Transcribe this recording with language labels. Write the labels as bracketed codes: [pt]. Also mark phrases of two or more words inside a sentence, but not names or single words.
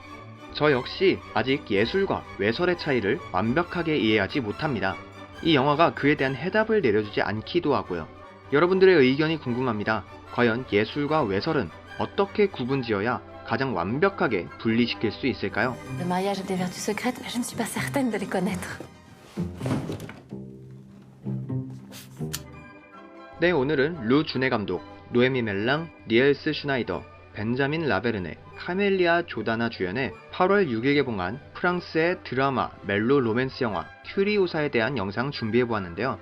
[ko] 저 역시 아직 예술과 외설의 차이를 완벽하게 이해하지 못합니다. 이 영화가 그에 대한 해답을 내려주지 않기도 하고요. 여러분들의 의견이 궁금합니다. 과연 예술과 외설은 어떻게 구분지어야 가장 완벽하게 분리시킬 수 있을까요? [fr] Le mariage a des vertus secrètes, mais je ne suis pas certaine de les connaître. [ko] 네, 오늘은 르주네 감독, 노에미 멜랑, 니엘스 슈나이더, 벤자민 라베르네, 카멜리아 조다나 주연의 8월 6일 개봉한 프랑스의 드라마 멜로 로맨스 영화 큐리오사에 대한 영상 준비해보았는데요.